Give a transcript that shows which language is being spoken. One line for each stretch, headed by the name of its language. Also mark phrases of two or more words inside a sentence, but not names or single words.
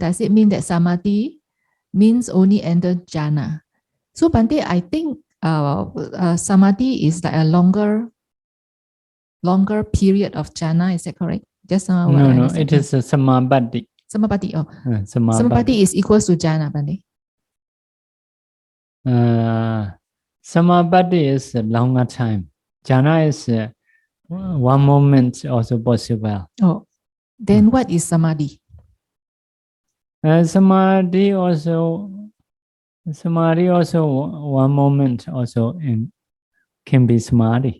English: Does it mean that samadhi means only enter jhana? So Bhante, I think samadhi is like a longer period of jhana. Is that correct? Just now. No, it is a samāpatti. Samāpatti. Samāpatti is equals to jhana, Bhante. Samāpatti is a longer time. Jhana is 1 moment also possible. Then what is samadhi? Samadhi also 1 moment also can be samadhi.